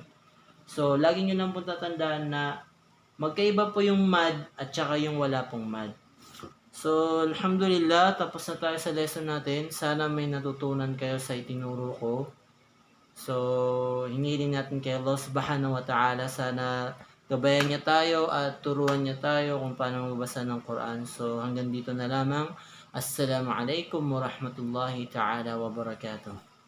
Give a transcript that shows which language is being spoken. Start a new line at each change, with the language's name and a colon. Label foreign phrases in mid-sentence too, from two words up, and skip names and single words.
Filipino: So, lagi nyo lang po tatandaan na magkaiba po yung mad at saka yung wala pong mad. So, alhamdulillah, tapos na tayo sa lesson natin. Sana may natutunan kayo sa itinuro ko. So, hinihiling natin kay Allah
Arabic: سبحانه وتعالى.
Filipino: Sana gabayan niya tayo at turuan niya tayo kung paano magbasa ng Quran. So, hanggang dito na lamang.
Arabic: السلام عليكم ورحمة الله تعالى وبركاته.